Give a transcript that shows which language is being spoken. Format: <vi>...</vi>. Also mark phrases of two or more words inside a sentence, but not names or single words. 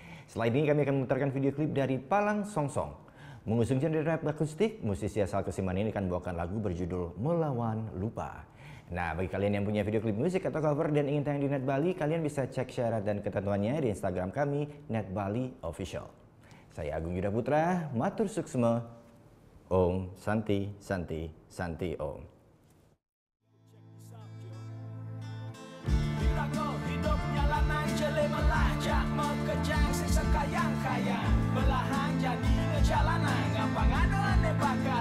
<id>Selain ini kami akan memutarkan video klip dari Palang Songsong. Mengusung genre rap akustik, musisi asal Kesiman ini akan membawakan lagu berjudul Melawan Lupa. Nah, bagi kalian yang punya video klip musik atau cover dan ingin tayang di Net Bali, kalian bisa cek syarat dan ketentuannya di Instagram kami, Net Bali Official. Saya Agung Yuda Putra,</id> <ban>matur suksma,</ban> <sa>Om Santi Santi Santi Om.</sa> <ban>Melajak mekejang siksa kayang-kayang belahan jadi ngejalanan gampang aneh bakat</ban>